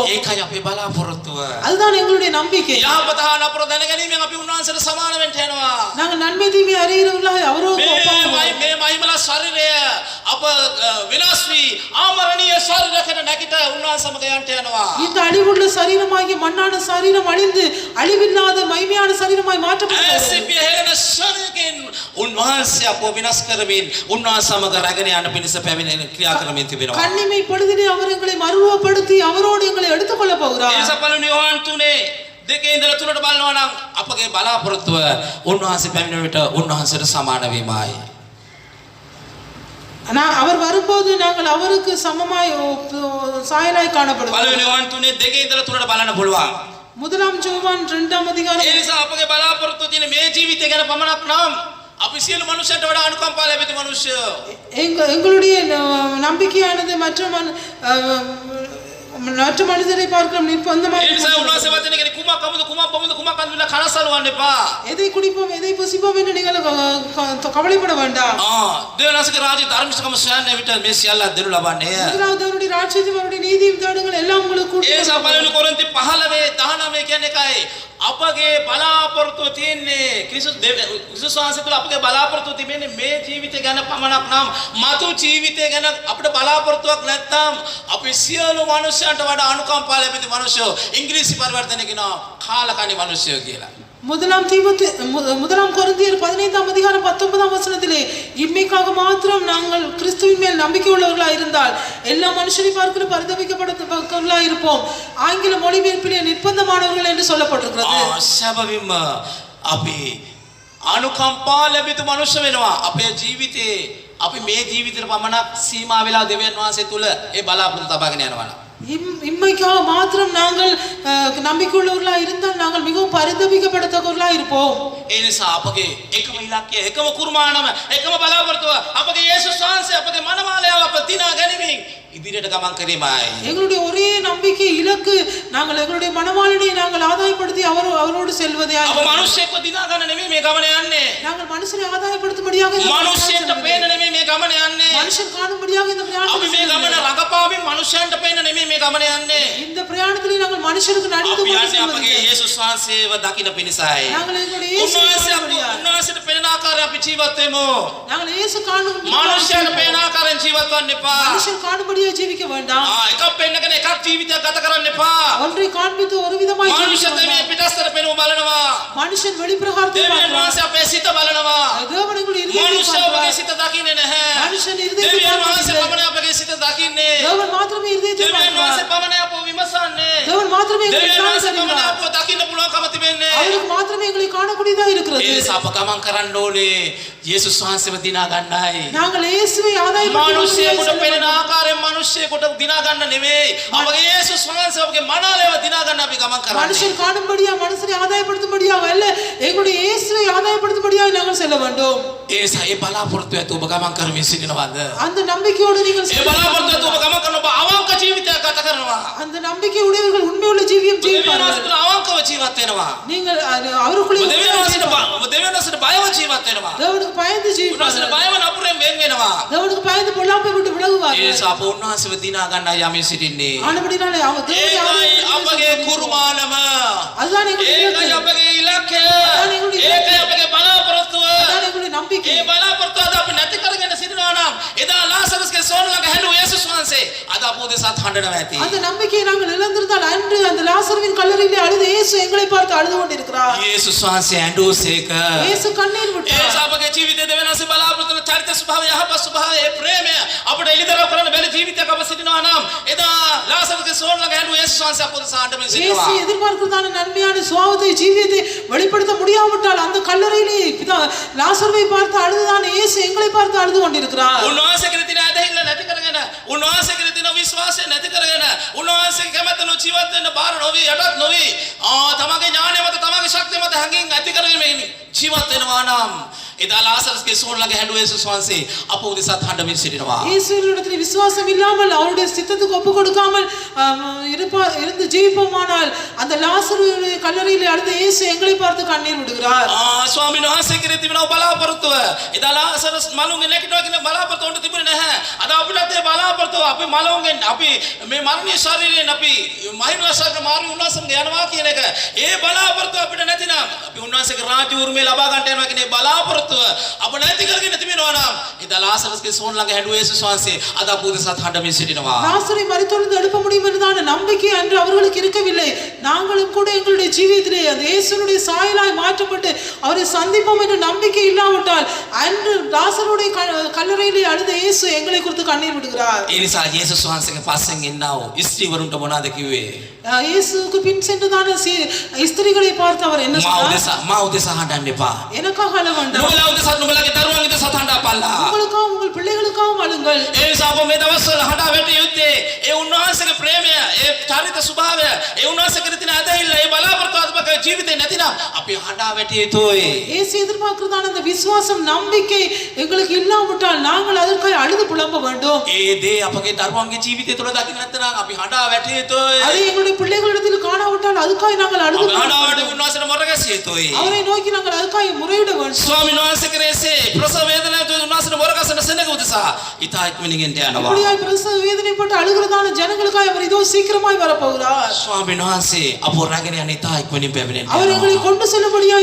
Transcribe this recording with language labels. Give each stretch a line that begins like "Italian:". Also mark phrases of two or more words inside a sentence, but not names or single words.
Sinhala: ඒකයි අපේ බලාපොරොත්තුව.
Tamil: அதுதான் எங்களுடைய நம்பிக்கை.
Sinhala: යහපත හා නපුර දැනගැනීමෙන් අපි උන්වහන්සේට සමාන වෙන්න යනවා.
Tamil: நாங்கள் நன்மை தீமை அறிகிறவர்களாக அவரோடு ஒப்பாக
Sinhala: මේ මහිමල ශරීරය අප විනාශ වී ආමරණීය ශරීරයකට නැගිට උන්වහන්සේ සමග යන්න යනවා.
Tamil: இந்த அழிவுள்ள சரீரமாகிய மண்ணான சரீரம் அழிந்து அழிவில்லாத மகிமையான சரீரமாய் மாற்றப்படுகிறது.
Sinhala: ඇසිපිය හෙළන ශරීරයෙන් උන්වහන්සේ අපව විනාශ කරමින් උන්වහන්සේ සමග රැගෙන යන පිණිස පැමිණෙන ක්‍රියා කරමින් තිබෙනවා.
Tamil: கண்ணிமை பொழுதிலே அவர் எங்களை மறுரூபப்படுத்தி அவரோடு எங்களை எடுத்துக்கொள்ள போகிறார்.
Sinhala: ඒ සපලුනි යෝහන් 3 දෙකේ ඉඳලා තුනට බලනවා නම් අපගේ බලාපොරොත්තුව උන්වහන්සේ පැමිණෙන විට උන්වහන්සේට සමාන වීමයි.
Tamil: அவர் வரும்போது நாங்கள் அவருக்கு சமமாய் சாயலாய் காணப்படுவோம்.
Sinhala: පළවෙනි යෝහන් 3 දෙකේ ඉඳලා තුනට බලන්න පුළුවන්.
Tamil: முதலாம் யோவான் 2ஆம் அதிகாரம்.
Sinhala: ඒ නිසා අපගේ බලාපොරොත්තුව තියෙන මේ ජීවිතය ගැන පමණක් නම් අපි සියලු මනුෂ්‍යයන්ට වඩා අනුකම්පා ලැබෙති මනුෂ්‍යයෝ.
Tamil: எங்களுடைய நம்பிக்கையானது மற்ற மனிதரை பார்க்கலாம் நிர்பந்தமாக.
Sinhala: ඒ නිසා උන්වහන්සේ වචනේ කියන්නේ කුමක් අමුද කුමක් බමුද කුමක් අඳුන කනසලවන්න එපා.
Tamil: எதை குடிப்போம் எதை புசிப்போம் என்று நீங்கள் கவலைப்பட வேண்டாம்.
Sinhala: தேவனாசிක රාජ්‍ය ධර්මිෂ්ඨකම සොයන්න විට මේ සියල්ල දෙනු ලබන්නේ.
Tamil: முதலாவது அவருடைய ராஜ்யத்தையும் அவருடைய நீதியும் தேடுங்கள் எல்லாம் உங்களுக்கு
Sinhala: ඒ නිසා පළවෙනි කොරින්ති 15:19 කියන්නේ එකයි. අපගේ බලාපොරොත්තුව තියෙන්නේ ක්‍රිස්තුස් වහන්සේ තුළ අපගේ බලාපොරොත්තුව තිබෙන්නේ මේ ජීවිතය ගැන පමණක් නම් මතු ජීවිතය ගැන අපිට බලාපොරොත්තුවක් නැත්නම් අපි සියලු මනුෂ්‍යයන්ට වඩා අනුකම්පා ලැබෙති මනුෂ්‍යෝ. ඉංග්‍රීසි පරිවර්තනය කියනවා කාලකණ්ණි මනුෂ්‍යයෝ කියලා.
Tamil: முதலாம் கொரிந்தியர் 15ஆம் அதிகாரம் 19ஆம் வசனத்திலே இம்மைக்காக மாத்திரம் நாங்கள் கிறிஸ்துவின் மேல் நம்பிக்கை உள்ளவர்களாக இருந்தால் எல்லா மனுஷரை பார்க்கிற பரிதபிக்கப்பட்டவர்களாக இருப்போம். ஆங்கில மொழிபெயர்ப்பிலே நிர்பந்தமானவர்கள் என்று சொல்லப்பட்டிருக்கிறது.
Sinhala: සැබවින්ම අපි අනුකම්පා ලැබෙතු මනුෂ්‍ය වෙනවා. අපේ ජීවිතේ අපි මේ ජීවිතේට පමණක් සීමා වෙලා දෙවියන් වහන්සේ තුල ඒ බලාපොරොත්තු තබාගෙන යනවා.
Tamil: இம்மைக்காக மாத்திரம் நாங்கள் நம்பிக்கையுள்ளவர்களாக இருந்தால் நாங்கள் மிகவும் பரிதபிக்கப்படத்தக்கவர்களாக இருப்போம்.
Sinhala: ඒ නිසා අපගේ එකම ඉලක්කය එකම කුර්මානම එකම බලාපොරොත්තුව අපගේ යේසුස් වහන්සේ අපගේ මනමාලයාව අප දිනා ගැනීමෙන් ඉදිරියට ගමන් කිරීමයි.
Tamil: எங்களுடைய ஒரே நம்பிக்கை இலக்கு நாங்கள் எங்களுடைய மனவாளனை நாங்கள் ஆதாயப்படுத்தி அவரோடு செல்வதே.
Sinhala: අප මිනිස්සෙක්ව දිනා ගන්න නෙමෙයි මේ ගමන යන්නේ.
Tamil: நாங்கள் மனுஷனை ஆதாயப்படுத்தும்படியாக
Sinhala: මිනිස්සෙන්ට පේන්න නෙමෙයි මේ ගමන යන්නේ.
Tamil: மனுஷன் காணும்படியாக இந்த
Sinhala: අපි මේ ගමන රඟපාමින් මිනිස්සුන්ට පේන්න නෙමෙයි මේ ගමන යන්නේ.
Tamil: இந்த பிரயாணத்திலே நாங்கள் மனுஷருக்கு நடித்து
Sinhala: අපි යන්නේ අපගේ යේසුස් වහන්සේව දකින්න පිණිසයි.
Tamil: நாங்கள் எங்களுடைய
Sinhala: උන්වහන්සේට පේන ආකාරය අපි ජීවත් වෙමු.
Tamil: நாங்கள் இயேசு காணும்
Sinhala: මිනිස්සුන්ට පේන ආකාරයෙන් ජීවත් වෙන්න එපා.
Tamil: மனுஷன் காணும்படியாக ජීවිக்க வேண்டாம்.
Sinhala: එකක් පෙන්නගෙන එකක් ජීවිතයක් ගත කරන්න එපා.
Tamil: ஒன்றை காண்பித்து ஒரு விதமாய்
Sinhala: මනුෂ්‍යත්වයේ මේ පිටස්තර පෙනුම බලනවා.
Tamil: மனுஷன் வெளிப்பிரகாரத்தை
Sinhala: දෙවියන් වහන්සේ අපේ සිත බලනවා.
Tamil: தேவனுடைய இதயத்தை
Sinhala: මනුෂ්‍යව
Tamil: பார்க்கிறார்.
Sinhala: අපගේ සිත දකින්නේ නැහැ.
Tamil: மனுஷன் இதயத்தை
Sinhala: දෙවියන් වහන්සේ
Tamil: பார்க்கிறார்.
Sinhala: පමණයි අපගේ සිත දකින්නේ.
Tamil: தேவன் மாத்திரமே இதயத்தை
Sinhala: දෙවියන් වහන්සේ
Tamil: பார்க்கிறார்.
Sinhala: පමණයි අපව විමසන්නේ.
Tamil: தேவன் மாத்திரமே எங்களை
Sinhala: දෙවියන්
Tamil: காண
Sinhala: වහන්සේ පමණයි
Tamil: செய்கிறார்.
Sinhala: අපව දකින්න පුළුවන්කම තිබෙන්නේ.
Tamil: அவருக்கு மாத்திரமே எங்களை காணக்கூடியதாக இருக்கிறது.
Sinhala: ඒ නිසා අප ගමන් කරන්න ඕනේ යේසුස් වහන්සේව දිනා ගන්නයි.
Tamil: நாங்கள் இயேசுவை
Sinhala: මිනිස්සෙකුට පෙනෙන
Tamil: ஆதாயப்படுத்தி
Sinhala: ආකාරයෙන් මිනිස්සෙකුට දිනා ගන්න නෙමෙයි. අපගේ යේසුස් වහන්සේ අපගේ මනාලයව දිනා ගන්න අපි ගමන් කරන්නේ.
Tamil: மனுஷன் காணும்படியா மனுஷனை ஆதாயப்படுத்தும்படியாக அல்ல எங்களுடைய இயேசுவை ஆதாயப்படுத்தும்படியாக நாங்கள் செல்ல வேண்டும்.
Sinhala: ඒ නිසා ඒ බලාපොරොත්තු ඇතුව ඔබ ගමන් කරමින් සිටිනවද?
Tamil: அந்த நம்பிக்கையோடு நீங்கள்
Sinhala: ඒ
Tamil: செல்ல
Sinhala: බලාපොරොත්තු
Tamil: வேண்டும்.
Sinhala: ඇතුව ඔබ ගමන් කරන ඔබ අවංක ජීවිතයක් ගත කරනවා.
Tamil: அந்த நம்பிக்கை உடையவர்கள் உண்மையுள்ள ஜீவியம்
Sinhala: දෙවියන්
Tamil: ஜீவிப்பார்கள்.
Sinhala: වහන්සේට අවංකව ජීවත් වෙනවා.
Tamil: நீங்கள் அவருக்குள்ளே
Sinhala: දෙවියන් වහන්සේට බයව ජීවත් වෙනවා.
Tamil: தேவனுக்கு பயந்து
Sinhala: උන්වහන්සේට
Tamil: ஜீவிப்பார்கள்.
Sinhala: බයව නපුරෙන් වෙන් වෙනවා.
Tamil: தேவனுக்கு பயந்து பொல்லாப்பை விட்டு
Sinhala: ඒ
Tamil: விலகுவார்கள்.
Sinhala: නිසා අප උන්වහන්සේව දිනා ගන්නයි යමින් සිටින්නේ.
Tamil: ஆனபடினாலே அவங்க தேவனை
Sinhala: ඒකයි
Tamil: ஆதாயப்படுத்தி
Sinhala: අපගේ කුර්මානම.
Tamil: அதுதான் எங்களுடைய
Sinhala: ඒකයි
Tamil: இலக்கு.
Sinhala: අපගේ ඉලක්කය. ඒකයි අපගේ බලාපොරොත්තුව.
Tamil: அதுதான் எங்களுடைய நம்பிக்கை.
Sinhala: ඒ බලාපොරොත්තුව අද අපි නැති කරගෙන සිටිනවා නම් එදා ලාසරස්ගේ සෝන ළඟ හැලු යේසුස් වහන්සේ අද අප උදෙසාත් හඬනවා ඇති.
Tamil: அந்த நம்பிக்கையை நாங்கள் இழந்திருந்தால் அன்று அந்த லாசருவின் கல்லறையிலே அழுத இயேசு எங்களை பார்த்து அழுது கொண்டிருக்கிறார்.
Sinhala: යේසුස් වහන්සේ ඇඬුසේක.
Tamil: இயேசு කண்ணீர்
Sinhala: ඒ
Tamil: விட்டார்.
Sinhala: නිසා අපගේ ජීවිතයේ දෙවෙනස බලාපොරොත්තු චරිත ස්වභාවය යහපත් ස්වභාවය ඒ ප්‍රේමය අපිට එළිදරව් කරන්න බැරි ජීවිතයක් අප සිටිනවා නම් එදා ලාසරුගේ සෝන් ළඟ හැඬු යේසුස් වහන්සේ අප උදෙසා අඬමින්
Tamil: இயேசு
Sinhala: සිටිනවා.
Tamil: எதிர்பார்க்கிறதான நன்மையான சுவாபத்தை ஜீவியத்தை வெளிப்படுத்த முடியாவிட்டால் அந்த கல்லறையிலே லாசருவை பார்த்து அழுதுதான் இயேசு எங்களை பார்த்து அழுது கொண்டிருக்கிறார்.
Sinhala: උන්වහන්සේ කෙරෙහි තියෙන ඇදහිල්ල නැති කරගෙන උන්වහන්සේ කෙරෙහි තියෙන විශ්වාසය නැති කරගෙන උන්වහන්සේගේ කැමැත්තන ජීවත් වෙන්න බාර නොවි යටත් නොවි තමගේ ඥානය මත තමගේ ශක්තිය මත හැඟීම් ඇති කරගෙන ජීවත් වෙනවා නම් එදා ලාසරුගේ සෝන් ළඟ හැඬු යේසුස් වහන්සේ අප උදෙසා අඬමින් සිටිනවා.
Tamil: இயேசுவினிடத்தில் விசுவாசம் இல்லாமல் அவருடைய சித்தத்துக்கு ஒப்பு கொடுக்காமல் இருந்து ஜீவிப்போமானால் அந்த லாசருடைய கல்லறையிலே அழுத இயேசு எங்களை பார்த்து கண்ணீர் விடுகிறார்.
Sinhala: ස්වාමීන් වහන්සේ කෙරෙහි තිබෙන බලාපොරොත්තුව එදා ලාසරස් මලුන්ගේ නැගිටවා කියන බලාපොරොත්තුව උන්ට තිබුණේ නැහැ. අද අපිටත් ඒ බලාපොරොත්තුව අපි මලුන්ගෙන් අපි මේ මරණීය ශරීරයෙන් අපි මහිමලා ශරීර මාරු උන්වහන්සේගේ යනවා කියන එක ඒ බලාපොරොත්තුව අපිට නැතිනම් අපි උන්වහන්සේගේ රාජ්‍ය උරුමය ලබා ගන්නට යනවා කියන ඒ බලාපොරොත්තුව අප නැති කරගෙන තිබෙනවා නම් එදා ලාසරස්ගේ සෝන් ළඟ හැඬු යේසුස් වහන්සේ අද අප උදෙසා අඬමින් සිටිනවා.
Tamil: லாசரை மரித்தொழுந்து எழுப்ப முடியும் என்றதான நம்பிக்கை அன்று அவர்களுக்கு இருக்கவில்லை. நாங்களும் கூட எங்களுடைய ஜீவியத்திலே அந்த இயேசுனுடைய சாயலாய் மாற்றப்பட்டு அவரை சந்திப்போம் என்ற நம்பிக்கை இல்லாவிட்டால் அன்று லாசருடைய கல்லறையிலே அழுத இயேசு எங்களை குறித்து கண்ணீர் விடுகிறார்.
Sinhala: ඒ නිසා යේසුස් වහන්සේගේ පස්සෙන් එන්නව ස්ත්‍රීවරුන්ට මොනවද කිව්වේ?
Tamil: இயேசுவுக்கு பின் சென்றதான ஸ்திரீகளை பார்த்து அவர் என்ன சொன்னார்?
Sinhala: මා උදෙසා අඬන්න එපා.
Tamil: எனக்காக அழ வேண்டாம்.
Sinhala: නුඹලා උදෙසා නුඹලගේ දරුවන් උදෙසා අඬපල්ලා.
Tamil: உங்களுக்காகவும் உங்கள் பிள்ளைகளுக்காகவும் அழுங்கள்.
Sinhala: ඒ නිසා අප මේ දවස්වල හඬා වැටිය යුත්තේ ඒ උන්වහන්සේගේ ප්‍රේමය, ඒ චරිත ස්වභාවය, ඒ උන්වහන්සේ කෙරෙහි තියෙන ඇදහිල්ල, ඒ බලාපොරොත්තු අපගේ ජීවිතේ නැතිනම් අපි හඬා වැටිය යුතුයි.
Tamil: இயேசு எதிர்பார்க்கிறதான அந்த விசுவாசம் நம்பிக்கை எங்களுக்கு இல்லாவிட்டால் நாங்கள் அதற்காக அழுது புலம்ப வேண்டும்.
Sinhala: ඒ දේ අපගේ දරුවන්ගේ ජීවිතය තුළ දකින්න නැත්නම් අපි හඬා වැටිය යුතුයි.
Tamil: அதை எங்களுடைய பிள்ளைகளிடத்தில் காணாவிட்டால் அதுக்காக நாங்கள் அழுது
Sinhala: හඬා වැටි උන්වහන්සේට මොරගැසිය යුතුයි.
Tamil: அவரை நோக்கி நாங்கள் அதுக்காக முறையிட வேண்டும்.
Sinhala: ස්වාමීන් වහන්සේ කෙරෙහි ප්‍රසව වේදනාව උන්වහන්සේට මොරගැසෙන සෙනඟ උදෙසා ඉතා ඉක්මනින් එන්න යනවා.
Tamil: அப்படியாய் பிரசவ வேதனைப்பட்டு அழுகிறதான ஜனங்களுக்காக அவர் இதோ சீக்கிரமாய் வரப்போகிறார்.
Sinhala: ස්වාමීන් වහන්සේ අප රැගෙන යන ඉතා ඉක්මනින් පැමිණෙන්න
Tamil: அவர் எங்களை கொண்டு செல்லும்படியாய்